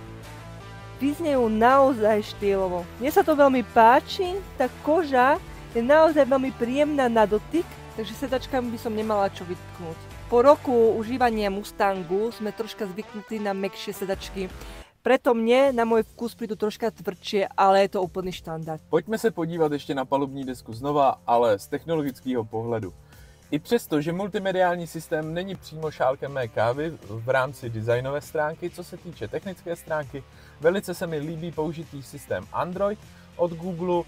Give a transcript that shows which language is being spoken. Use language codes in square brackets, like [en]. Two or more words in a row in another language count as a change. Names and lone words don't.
[sk] Vyznejú naozaj štýlovo. Mne sa to veľmi páči, tá koža je naozaj veľmi príjemná na dotyk, takže sedačkami by som nemala čo vytknúť. Po roku užívania Mustangu sme troška zvyknutí na mäkšie sedačky, preto mne na môj vkus prídu troška tvrdšie, ale je to úplný štandard. [cs] Pojďme se podívat ještě na palubní desku znova, ale z technologického pohledu. I přesto, že multimediální systém není přímo šálkem mé kávy v rámci designové stránky, co se týče technické stránky, velice se mi líbí použitý systém Android od Google.